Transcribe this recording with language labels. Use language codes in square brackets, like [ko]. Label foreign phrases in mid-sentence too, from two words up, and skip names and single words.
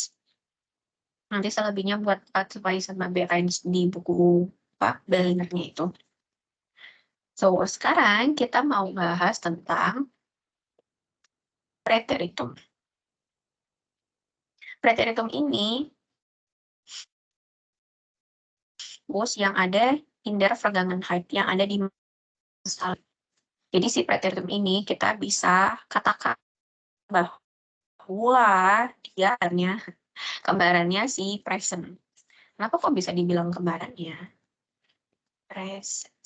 [id] Nanti selebihnya buat A2 sama B1 di buku Berlinernya itu. So, sekarang kita mau bahas tentang preteritum. Preteritum ini bos yang ada [de] in der Vergangenheit, [id] yang ada di masa lalu. Jadi si preteritum ini kita bisa katakan bahwa dia kembarannya si present. Kenapa kok bisa dibilang kembarannya? Present.